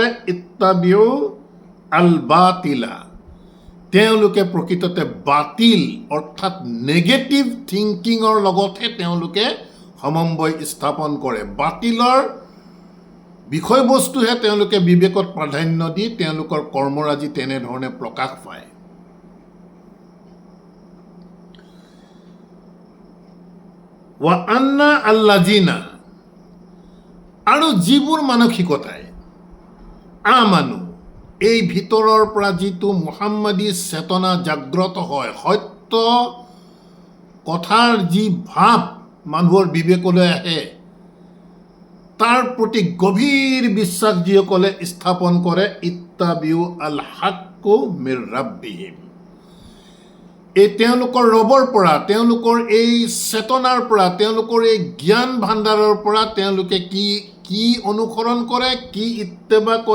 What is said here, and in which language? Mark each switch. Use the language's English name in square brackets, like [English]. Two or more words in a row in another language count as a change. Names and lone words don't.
[Arabic] اتبعوا الباطل, [Assamese] তেওঁলোকে প্ৰকৃততে বাতিল অৰ্থাৎ [English] negative thinking [Assamese] লগতহে তেওঁলোকে সমন্বয় স্থাপন কৰে। বাতিলৰ বিষয়বস্তুহে তেওঁলোকে বিবেকত প্ৰাধান্য দি তেওঁলোকৰ কৰ্মৰাজি তেনেধৰণে প্ৰকাশ পায়। [Arabic] وأن الذين, [Assamese] আৰু যিবোৰ মানসিকতাই আমানু, এই ভিতৰৰ পৰা যিটো মুহাম্মাদী চেতনা জাগ্ৰত হয়, সত্য সত্য কথাৰ যি ভাৱ মানুহৰ বিবেকলৈ আহে তাৰ প্ৰতি গভীৰ বিশ্বাস যিসকলে স্থাপন কৰে, [Arabic] اتبعوا الحق من ربهم, [Assamese] এই তেওঁলোকৰ ৰবৰ পৰা, তেওঁলোকৰ এই চেতনাৰ পৰা, তেওঁলোকৰ এই জ্ঞান ভাণ্ডাৰৰ পৰা তেওঁলোকে কি অনুসৰণ কৰে, কি ইত্তেবা কৰে?